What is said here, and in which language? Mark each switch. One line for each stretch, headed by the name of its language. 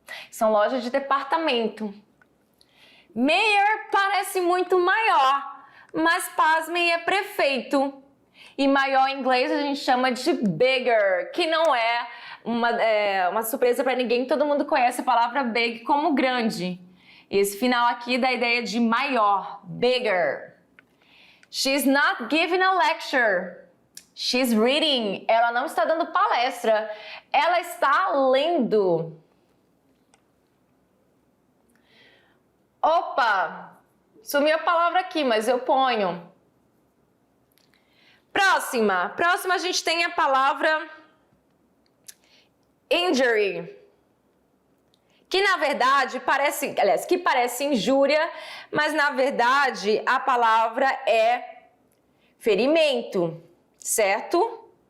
Portuguese: São lojas de departamento. Mayor parece muito maior, mas pasmem é prefeito. E maior em inglês a gente chama de bigger, que não é uma surpresa para ninguém, todo mundo conhece a palavra big como grande. Esse final aqui dá a ideia de maior, bigger.
English: She's not giving a lecture. She's reading.
Portuguese: Ela não está dando palestra, ela está lendo. Opa, sumiu a palavra aqui, mas eu ponho. Próxima a gente tem a palavra Injury, que na verdade parece, aliás, que parece injúria, mas na verdade a palavra é ferimento, certo?